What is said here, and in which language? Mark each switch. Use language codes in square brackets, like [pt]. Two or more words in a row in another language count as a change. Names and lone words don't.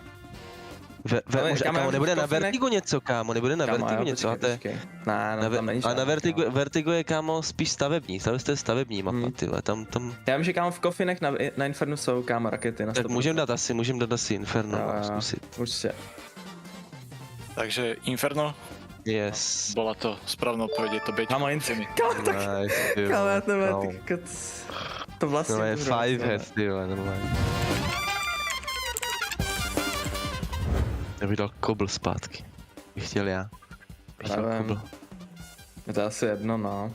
[cs] Kámo, nebude na Vertigo něco, kámo, nebude na Vertigo něco, a to je... Ne, tam není. A na Vertigo je, kámo, spíš stavební, to je stavební mapa, tyhle, tam... Já vím, že kámo v kofinech na Infernu jsou, kámo, rakety na 100%. Tak můžem dát asi Inferno, zkusit. Určitě. Takže Inferno? Yes. [sk] Bola to správna odpoveď, je to Bčko. [cs] Kámo, já tebe, to vlastně... No je 5 head, tyhle, normálně. Já bych dal Kobl zpátky. Bych chtěl já. Je to asi jedno, no.